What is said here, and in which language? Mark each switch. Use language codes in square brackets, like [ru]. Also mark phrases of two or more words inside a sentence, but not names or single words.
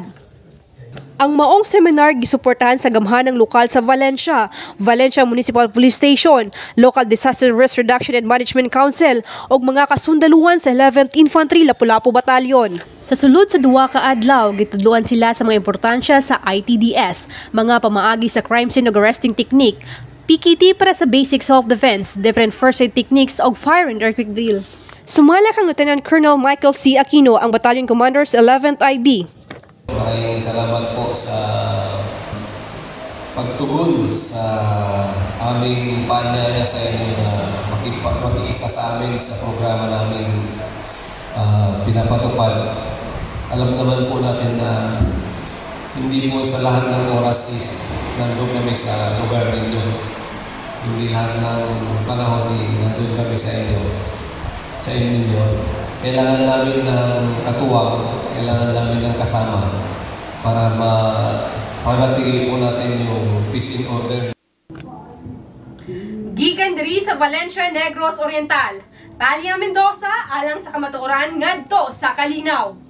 [ceb] Ang maong seminar gisuportahan sa gamhanang lokal sa Valencia, Valencia Municipal Police Station, Local Disaster Risk Reduction and Management Council ug mga kasundaluhan sa 11th Infantry Lapu-Lapu Battalion. Sa sulod sa 2 ka adlaw, gitudluan sila sa mga importansya sa ITDS, mga pamaagi sa [en] crime scene [ceb] ug [en] arresting technique, [ceb] PKT para sa [en] basic self-defense, different first aid techniques [ceb] ug [en] fire and earthquake drill. [ceb] Sumala kang Lieutenant Colonel Michael C. Aquino, ang Battalion Commander sa 11th IB. [tl] Maraming salamat po sa pagtugon sa aming panyaya sa inyo na makiisa sa amin sa programa namin pinapatupad. Alam naman po natin na hindi po sa lahat ng oras is nandun kami sa lugar ninyo. Hindi lahat ng panahon nandun kami sa inyo. Kailangan namin ng katuwang, kailangan namin ng kasama para mapanatili po natin yung [en] peace and order. [ceb] Gikan diri sa Valencia Negros Oriental, Talia Mendoza alang sa kamatuoran ngadto sa Kalinaw.